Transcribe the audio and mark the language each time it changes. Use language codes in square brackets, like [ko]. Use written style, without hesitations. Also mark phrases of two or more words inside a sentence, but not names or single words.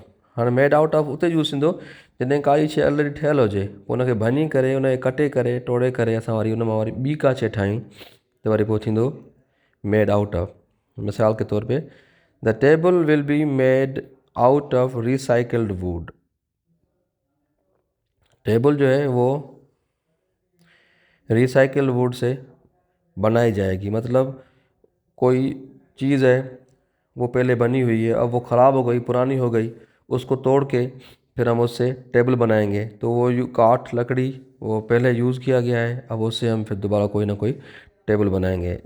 [sd] हाँ, [en] made out of [sd] उते यूज़ थींदो जॾहिं काई शइ ऑलरेडी ठहियल हुजे पोइ उनखे भञी करे उनखे कटे करे तोड़े करे असां वरी उन मां वरी ॿी का शइ ठाहियूं त वरी पोइ थींदो [en] made out of. [hi] मिसाल के तौर पे [en] The table will be made out of recycled wood. [hi] टेबल जो है वो [en] recycle wood [hi] से बनाई जाएगी। मतलब कोई चीज़ है वो पहले बनी हुई है, अब वो ख़राब हो गई, पुरानी हो गई, उसको तोड़ के फिर हम उससे टेबल बनाएंगे तो वो काठ लकड़ी वो पहले यूज़ किया गया है, अब उससे हम फिर दोबारा कोई ना कोई टेबल बनाएंगे।